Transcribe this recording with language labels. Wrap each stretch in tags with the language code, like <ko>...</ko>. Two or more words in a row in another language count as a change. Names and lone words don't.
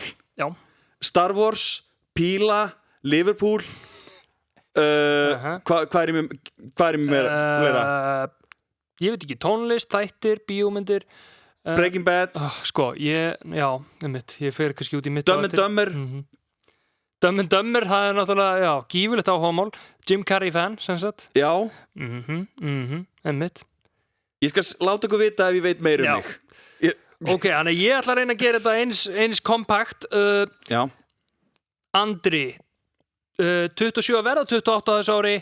<is>Já. Star Wars, Píla, Liverpool. Hvað er mér meira? Ég veit ekki, tónlist, þættir, bíómyndir. Breaking Bad. Ég fer kannski út í mitt. Dumb and Dumber. Dumb and Dumber, það náttúrulega, gífulegt áhugamál. Jim Carrey fan, sem sagt. Já. Einmitt. Ég skal láta ykkur vita ef ég veit meira um mig. Þannig ég ætla að reyna að gera þetta eins kompakt. Já. Andri, 27 að verða, 28 þessu ári.</is>